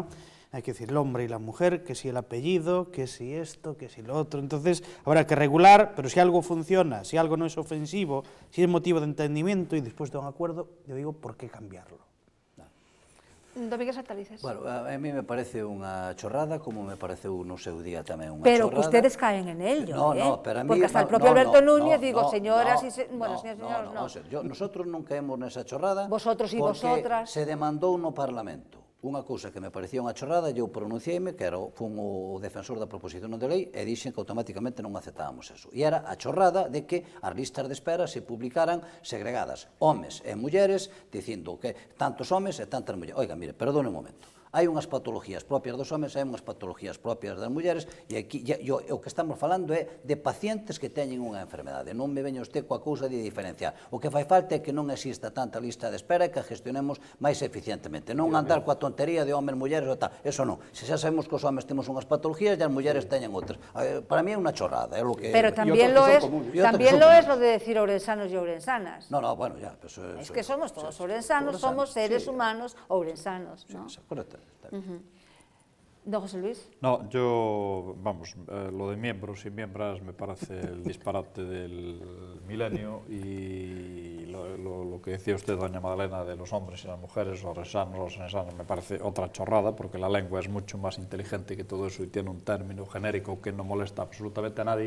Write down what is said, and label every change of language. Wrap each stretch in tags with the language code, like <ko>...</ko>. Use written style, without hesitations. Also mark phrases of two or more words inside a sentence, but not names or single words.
<es>Hay que decir el hombre y la mujer, que si el apellido, que si esto, que si lo otro. Entonces, habrá que regular, pero si algo funciona, si algo no es ofensivo, si es motivo de entendimiento y después de un acuerdo, yo digo, ¿por qué cambiarlo? Domínguez Hortalices. Bueno, a mí me parece</es> <gl>unha chorrada, como me pareceu no seu día tamén unha pero chorrada.</gl> <es>Pero que ustedes caen en ello, pero a mí, porque hasta el propio Alberto Núñez, digo, señoras y señores,</es> <gl>nosotros non caemos nesa chorrada.</gl> <es>Vosotros y vosotras.</es> <gl>Porque se demandou no Parlamento unha cousa que me parecía unha chorrada, eu pronunciéime, que fun o defensor da proposición de lei, e dixen que automáticamente non aceptábamos eso. E era a chorrada de que as listas de espera se publicaran segregadas, homes e mulleres, dicindo que tantos homes e tantas mulleres. Oiga, mire, perdone un momento. Hai unhas patologías propias dos homes e hai unhas patologías propias das mulleres e aquí o que estamos falando é de pacientes que teñen unha enfermedade. Non me veña usted coa cousa de diferenciar. O que fai falta é que non exista tanta lista de espera e que a gestionemos máis eficientemente. Non andar coa tontería de homes, mulleres ou tal. Eso non. Se xa sabemos que os homes temos unhas patologías e as mulleres teñen outras. Para mí é unha chorrada. Pero tamén</gl> <es>lo es lo de decir</es> <gl>ourensanos e ourensanas.</gl> <es>No, bueno, ya. Es que somos todos ourensanos, somos seres humanos ourensanos. Correcto. ¿Don José Luis? No, yo, vamos, lo de miembros y miembras me parece el disparate del milenio y lo que decía usted, doña Magdalena, de los hombres y las mujeres, los rensanos, me parece otra chorrada, porque la lengua es mucho más inteligente que todo eso y tiene un término genérico que no molesta absolutamente a nadie.</es>